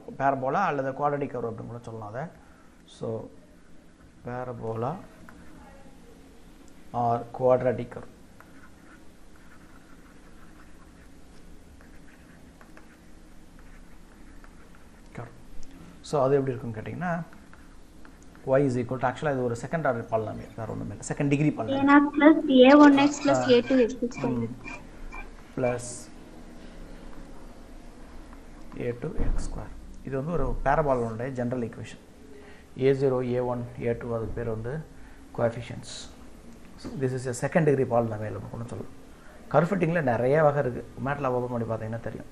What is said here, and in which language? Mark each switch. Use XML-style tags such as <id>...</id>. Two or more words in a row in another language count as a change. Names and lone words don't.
<ta>பேரபோலா அல்லது</ta> <en>quadratic curve</en> <ta>அப்படின்னு கூட சொல்லலாம் அதை.</ta> <en>so parabola or quadratic curve.</en> <ta>ஸோ அது எப்படி இருக்குன்னு கேட்டிங்கன்னா</ta> <en>y is equal to,</en> <ta>ஆக்சுவலாக இது ஒரு</ta> <en>second order polynomial,</en> <ta>வேறு ஒன்றும் இல்லை,</ta> <en>second degree polynomial. a0 plus a1x plus a2x plus a2x square.</en> <ta>இது வந்து ஒரு பேரபாலனுடைய</ta> <en>general equation.</en> <ta>a0 a1 a2 அது பேர் வந்து கோஎஃபிஷியன்ட்ஸ்.</ta> <en>this is a second degree polynomial</en> <ta>அப்படின்னு சொல்லலாம்.</ta> <en>curve fittingil</en> <ta>நிறைய வகை இருக்குது. மேட்லாப் ஓப்பன் பண்ணி பார்த்தீங்கன்னா தெரியும்.</ta>